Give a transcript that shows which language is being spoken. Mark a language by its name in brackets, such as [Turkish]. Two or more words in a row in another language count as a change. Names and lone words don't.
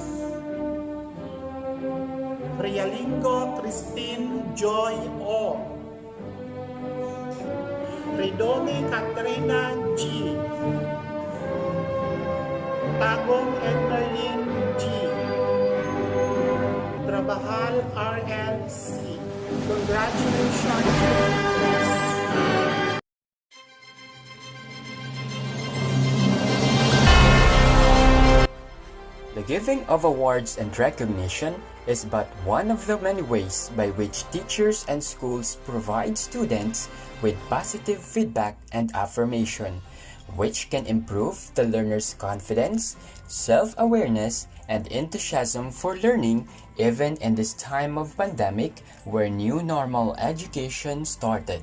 [English] Rialingo Christine Joy O. Redome Katrina G. Tagong Emerlin G. Trabahal RLC. Congratulations. The giving of awards and recognition is but one of the many ways by which teachers and schools provide students with positive feedback and affirmation, which can improve the learner's confidence, self-awareness, and enthusiasm for learning even in this time of pandemic where new normal education started.